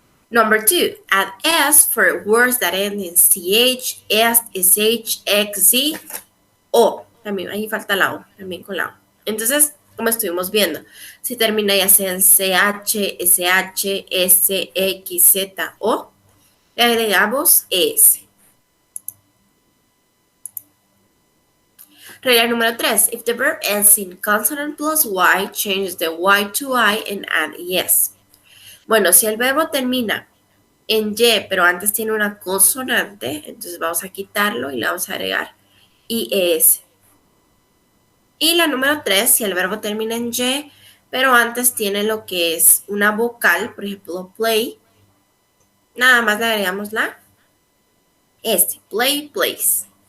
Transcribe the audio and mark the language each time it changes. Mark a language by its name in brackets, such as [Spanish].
[English] Number 2, add S for words that end in CH, S, SH, X, Z, O. [Spanish] También ahí falta la O, también con la O. Entonces, como estuvimos viendo, si termina ya sea en CH, SH, S, X, Z, O, le agregamos ES. Regla número 3. [English] If the verb ends in consonant plus Y, change the Y to I and add ES. [Spanish] Bueno, si el verbo termina en Y, pero antes tiene una consonante, entonces vamos a quitarlo y le vamos a agregar IES. Y la número 3, si el verbo termina en Y, pero antes tiene lo que es una vocal, por ejemplo, play, nada más le agregamos la S, play, plays.